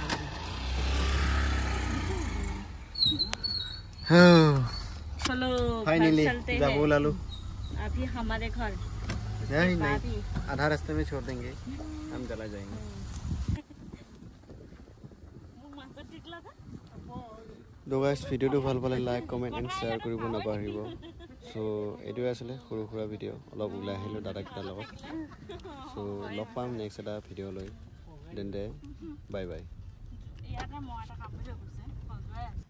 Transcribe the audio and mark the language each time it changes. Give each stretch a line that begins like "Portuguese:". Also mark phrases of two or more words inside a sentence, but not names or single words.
Hindi: चलो फाइनली चलते जाबो हैं लालू अभी हमारे घर। नहीं आधा रास्ते में छोड़ देंगे हम चला जाएंगे।
Assamese: तो गाइस ভিডিওটো ভাল পালে
English: like comment and share
Assamese: কৰিব নাপাহৰিব। সো এটোৱে আছিলে সৰু সুৰা ভিডিও অলপ ওলাই আহিলো দাদা কিটাৰ লগত। সো লগ পাম নেক্সট এটা ভিডিও লৈ
English: then bye bye.